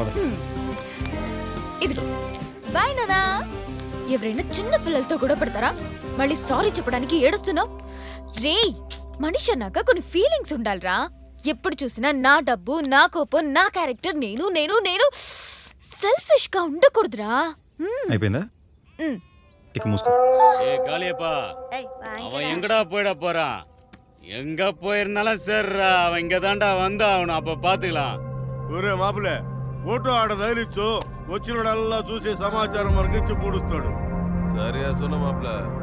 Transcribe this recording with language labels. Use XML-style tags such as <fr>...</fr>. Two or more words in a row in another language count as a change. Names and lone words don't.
<te>ఇదిగో బాయ్ నానా. ఎవరైనా చిన్న పిల్లలతో గొడవ పడతారా? మళ్ళీ సారీ చెప్పడానికి ఏడుస్తున్నావు? రే మనిషి అన్నాక కొన్ని ఫీలింగ్స్ ఉండాలిరా. ఎప్పుడు చూసినా నా డబ్బు, నా కోపం, నా క్యారెక్టర్, నేను నేను నేను సెల్ఫిష్ గా ఉండకూడదురా. అయిపోయిందా? ఇక మూసుకో.</te> <ta>அவன் எங்கடா போயிட போறான்? எங்க போயிருந்தாலும் சரிடா, அவன் இங்க தாண்டா வந்தா அவனை அப்ப பாத்துக்கலாம்.</ta> <te>ఒరే మాపులే, ఫోటో ఆడ తగిలిచ్చు, వచ్చినడల్లా చూసి సమాచారం మనకి ఇచ్చి పూడుస్తాడు. సరే సున్న మాపులే.</te>